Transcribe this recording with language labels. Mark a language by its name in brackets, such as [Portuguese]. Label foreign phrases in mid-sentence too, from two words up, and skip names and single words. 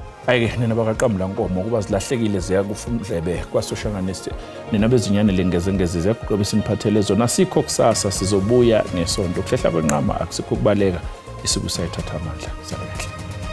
[Zulu] Hayi-ke nina bakaqamula nkomo kuba zilahlekile ziya kufundlebe kwasoshanganisi nina bezinyane lengezengezi ziyakuqobisa iniphathele zona sikho kusasa sizobuya ngesonto kuhlehla kwenqama akusikho kubaleka isikusayithatha amandla.